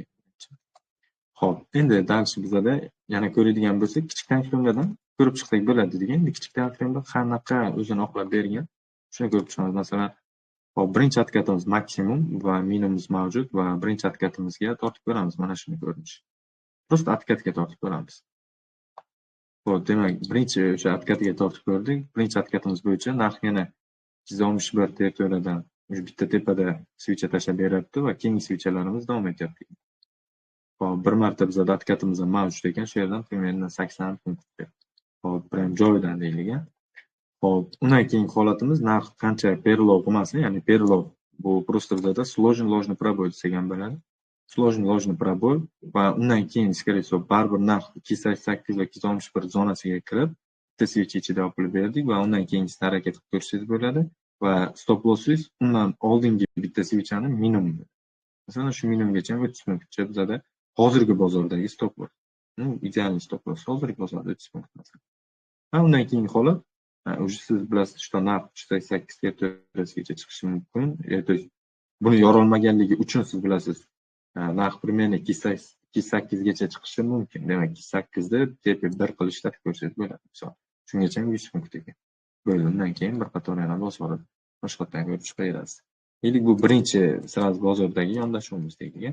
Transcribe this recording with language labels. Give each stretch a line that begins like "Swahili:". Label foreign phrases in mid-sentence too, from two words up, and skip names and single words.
Uzbek: Hop, endi dars bizada yana ko'radigan bo'lsak, kichik tanqidlardan ko'rib chiqsak bo'ladi degan. Endi kichik tanqidlar qanaqa o'zini oqlab bergan, shuni ko'rib chiqamiz. Masalan, hop, birinchi откатimiz maksimum va minimumimiz mavjud va birinchi откатimizga tortib ko'ramiz mana shuni ko'rinish.
Russian: Просто откатga
Uzbek: tortib ko'ramiz. Hop, demak, birinchi o'sha откатga tortib ko'rdik. Birinchi откатimiz bo'yicha narx yana 261 territoriyadan bitta tepada svicha tashlab beryapti va keyingi svichalarimiz davom etyapti. Hop, bir marta bizada откатimiz ham mavjud ekan, shu yerdan примерно 80 punktga. Hop, prям joyidan deylik. Hop, undan keyingi holatimiz narx qancha перелом qilmasin, ya'ni перелом bu просто bizada
Russian: сложный ложный пробой
Uzbek: degan bo'ladi.
Russian: Сложный ложный пробой
Uzbek: va undan keyin,
Russian: скорее всего,
Uzbek: baribir narx 2.88 va 2.61 zonasiga kirib, bitta switch ichida olib berdik va undan keyingisini harakat qilib ko'rishingiz bo'ladi va
English: stop lossingiz
Uzbek: undan oldingi bitta switchani minimumi. Masalan, shu minimumgacha o'tish mumkin bizada hozirgi bozordagi
English: stop loss.
Uzbek: Ideal
English: stop loss
Uzbek: hozirgi bozorda 30 punkt masalan. Va undan keyingi holat, уже siz bilasiz, что narx 2.8 territoriyasigacha chiqishi mumkin.
Russian: То есть
Uzbek: buni yorolmaganligi uchun siz bilasiz, narx примерно 2.8 gacha chiqishi mumkin. Demak, 2.8 ni tepa 1 qilib ishlatib ko'rsangiz bo'ladi. Misol, shungacha 100 punkt ekan. Bo'ldi, undan keyin bir qator yana bosib boshqatdan ko'rib chiqaverasiz. Deylik, bu birinchi sразу bozordagi yondashuvimiz deylik.